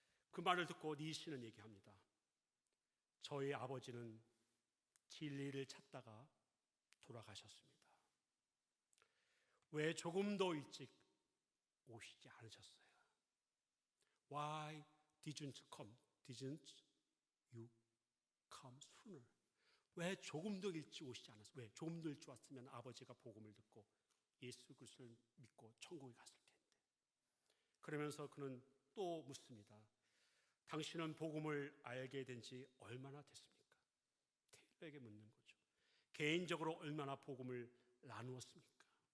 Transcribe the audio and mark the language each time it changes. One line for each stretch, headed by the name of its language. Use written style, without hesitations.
Korean: 그 말을 듣고 니시는 얘기합니다. 저희 아버지는 진리를 찾다가 돌아가셨습니다. 왜 조금 더 일찍 오시지 않으셨어요?
English: Why didn't you come sooner?
Korean: 왜 조금 더 일찍 오시지 않았어요? 왜 조금 더 일찍 왔으면 아버지가 복음을 듣고 예수 그리스도를 믿고 천국에 갔을 텐데. 그러면서 그는 또 묻습니다. 당신은 복음을 알게 된 지 얼마나 됐습니까? 테일러에게 묻는 거죠. 개인적으로 얼마나 복음을 나누었습니까?